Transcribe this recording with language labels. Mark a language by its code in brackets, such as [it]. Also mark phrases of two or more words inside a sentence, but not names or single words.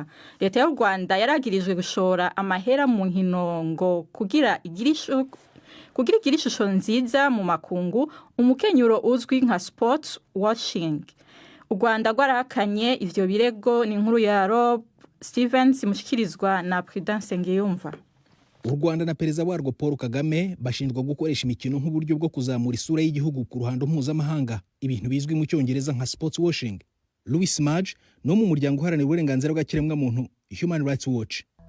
[rn] Leta y'u Rwanda yaragirijwe gushora amahera mu nkino ngo kugira ishusho nziza mu makungu, umukenyuro uzwi nka [en] sports washing. [rn] U Rwanda rwarahakanye ivyo birego. Ni inkuru ya Rob Stevens mushikirizwa na Prudence Ngiyumva. [rw] U Rwanda na perezida warwo Paul Kagame bashinjwa gukoresha imikino nk'uburyo bwo kuzamura isura y'igihugu ku ruhando mpuzamahanga, ibintu bizwi mu cyongereza nka [en] sports washing. [rw] Louis Maj no mu muryango uharanira uburenganzira bw'ikiremwa muntu Human Rights Watch.